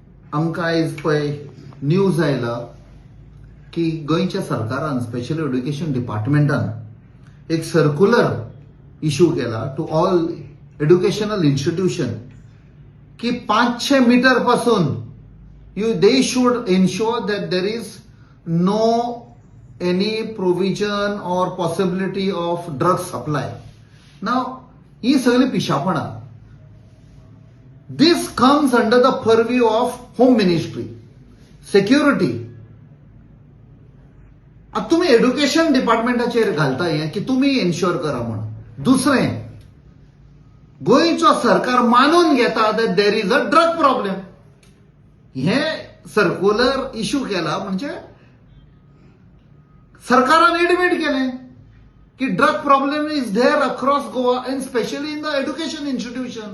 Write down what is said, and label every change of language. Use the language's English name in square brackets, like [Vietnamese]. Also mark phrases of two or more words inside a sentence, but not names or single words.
[Konkani] आमकां आयज पळय न्यूज आयला की गोंयच्या सरकारान [English] Special Education Department एक circular issue केला to all educational institution [Konkani] की 500 मीटर पासून [English] they should ensure that there is no any provision or possibility of drug supply. [Konkani] नाव ही सगळी पिशापणां. [English] This comes under the purview of Home Ministry, Security. [Konkani] आता तुम्ही [English] education department [Konkani] घालता हे की तुम्ही एन्श्योर करा म्हणून. दुसरें, गोंयचो सरकार मानून घेता [English] that there is a drug problem. हे circular issue [Konkani] केला म्हणजे सरकारान एडमिट केलें की [English] drug problem is there across Goa and specially in the education institution.